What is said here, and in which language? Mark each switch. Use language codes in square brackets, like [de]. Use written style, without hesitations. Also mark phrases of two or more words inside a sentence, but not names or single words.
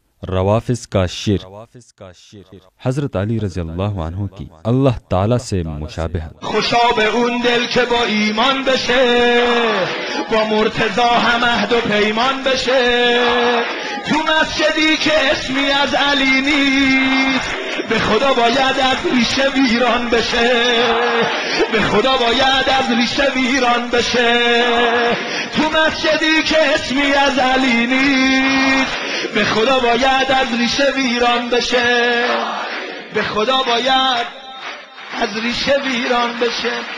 [ur] روافض کا شرک۔ حضرت علی رضی اللہ عنہ کی اللہ تعالی سے مشابہت۔ [fa] خوشا به اون دل که با ایمان بشه، با مرتضی هم عهد و پیمان بشه، تو مسجدی که اسمی از علی نیست، به خدا باید از ریشه ویران بشه، به خدا باید از ریشه ویران بشه، تو مسجدی که اسمی از علی نیست، به خدا باید از ریشه ویران بشه، به خدا باید از ریشه ویران بشه.